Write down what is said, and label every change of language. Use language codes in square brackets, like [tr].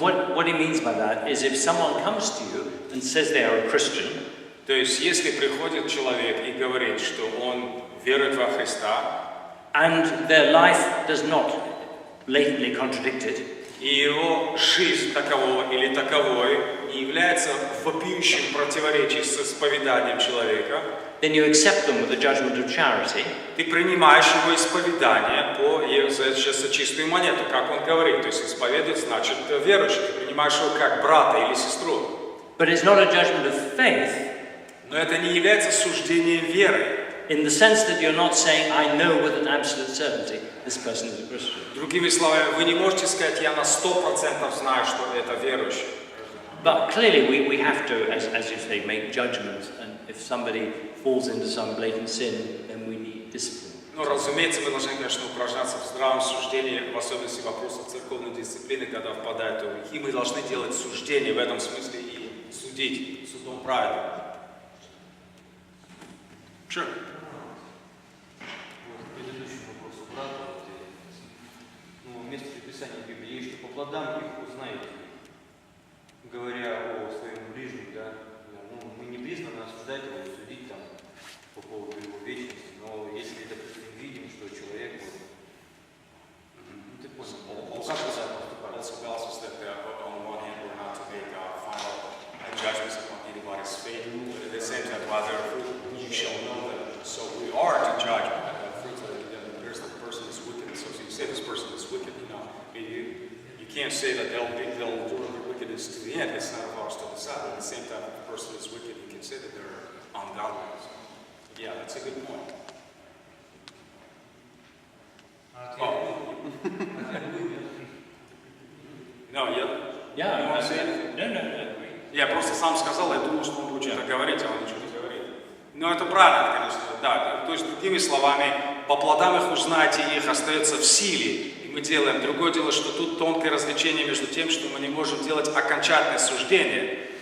[en] What he means by that is if someone comes to you and says they are a Christian, [ru] То есть если приходит человек и говорит, что он верует во Христа, [en] and their life does not blatantly contradict it, [ru] и его жизнь такового или таковой не является вопиющим противоречием с исповеданием человека, [en] then you accept them with a judgment of charity. [ru] Ты принимаешь его исповедание за чистую монету, как он говорит. То есть исповедует, значит верующий. Ты принимаешь его как брата или сестру. [en] But it's not a judgment of faith. [ru] Но это не является суждением веры. [en] In the sense that you're not saying, I know with an absolute certainty this person is a Christian. [ru] Другими словами, вы не можете сказать, я на 100% знаю, что это верующий. [en] But clearly we have to, as you say, make judgments, and if somebody falls into some blatant sin, then we need discipline. [ru] Ну, разумеется, мы должны, конечно, упражняться в здравом суждении, в особенности вопросов церковной дисциплины, когда впадают в грехи. Мы должны делать суждения в этом смысле и судить судом праведным. [en] Sure. [ru] Вот к предыдущему вопросу брата, ну, место Писания в Библии, что по плодам их узнаете, говоря о своем ближнем, да, ну, мы не призваны осуждать его, судить там по поводу его вечности, но если, допустим, видим, что человек, ну, ты понял, как это поступать? [en] Also balances that on the one hand we're not to make final judgments upon anybody's faith, but at the same time, while they're fruit, you shall know them. So we are to judge fruit. There's the person that's wicked. So if you say this person is wicked, you can't say that they'll endure their wickedness to the end. It's not of ours to decide. But at the same time, if the person is wicked, you can say that they're ungodly. So, yeah, that's a good point. No, Yeah, you want to say anything? No. [ru] Я просто сам сказал, я думал, что он будет что-то говорить, а он ничего не говорит. Но это правильно, конечно, да. То есть, другими словами, по плодам их узнаете, и их остается в силе. И мы делаем. Другое дело, что тут тонкое различение между тем, что мы не можем делать окончательное суждение.